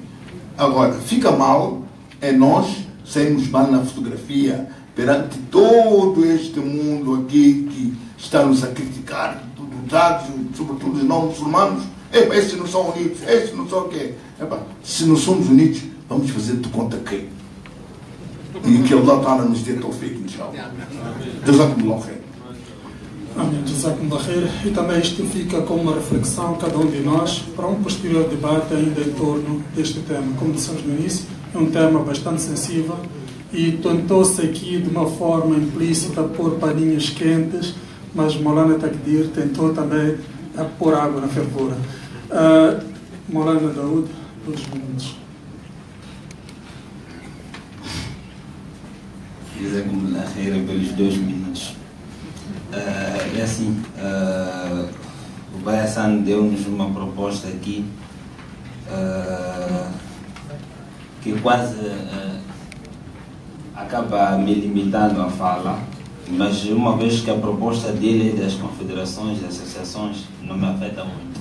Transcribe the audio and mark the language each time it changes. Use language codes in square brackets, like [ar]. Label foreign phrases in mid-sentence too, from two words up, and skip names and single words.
[pt] Agora, fica mal é nós sairmos mal na fotografia perante todo este mundo aqui que está-nos a criticar, sobretudo os não muçulmanos. Esses não são unidos, esses não são o quê? Se não somos unidos, vamos fazer de conta que. E que [ar] الله تعالى [pt] nos dê [ar] توفيق إن شاء الله. جزاكم الله خير. Amém, جزاكم الله خير. [pt] E também isto fica como uma reflexão, cada um de nós, para um posterior debate ainda em torno deste tema. Como dissemos no início, é um tema bastante sensível e tentou-se aqui de uma forma implícita pôr paninhos quentes, mas Maulana Takdir tentou também pôr água na fervura. Maulana Daoud, 2 minutos. [ar] جزاكم الله خير [pt] pelos 2 minutos. É assim, o Bayasan deu-nos uma proposta aqui que quase acaba me limitando a fala, mas uma vez que a proposta dele é das confederações, das associações, não me afeta muito.